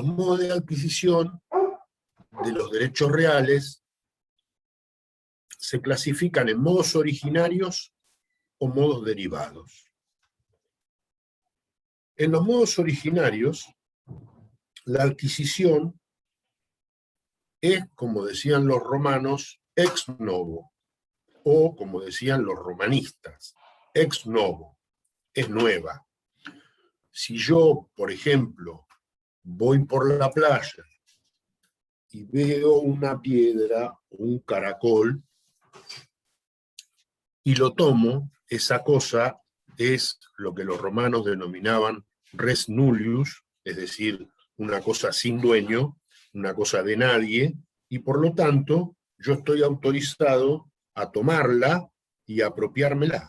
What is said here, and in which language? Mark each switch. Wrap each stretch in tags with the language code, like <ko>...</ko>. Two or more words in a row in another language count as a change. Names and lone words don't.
<es>Los modos de adquisición de los derechos reales se clasifican en modos originarios o modos derivados. En los modos originarios, la adquisición es, como decían los romanos,</es> <la>ex novo,</la> <es>o como decían los romanistas,</es> <la>ex novo,</la> <es>es nueva. Si yo, por ejemplo, voy por la playa y veo una piedra o un caracol y lo tomo, esa cosa es lo que los romanos denominaban</es> <la>res nullius,</la> <es>es decir, una cosa sin dueño, una cosa de nadie, y por lo tanto yo estoy autorizado a tomarla y apropiármela.</es>